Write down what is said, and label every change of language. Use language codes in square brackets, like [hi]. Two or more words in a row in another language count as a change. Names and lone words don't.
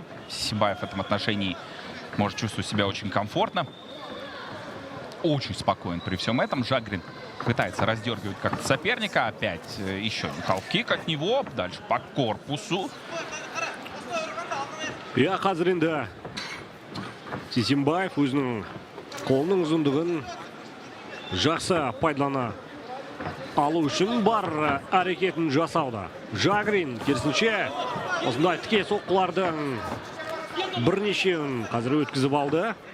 [ru] Сисимбаев в этом отношении может чувствовать себя очень комфортно. Очень спокоен при всем этом. Жагрин пытается раздергивать как-то соперника. Опять еще один халф-кик от него. Дальше по корпусу. [kk] Я қазір енді Сисимбаев өзінің қолының ұзындығын жақсы пайдалана алу үшін бар әрекетін жасауда. Жагрин керісінше осындай тіке соққылардың бірнешеуін қазір өткізіп алды.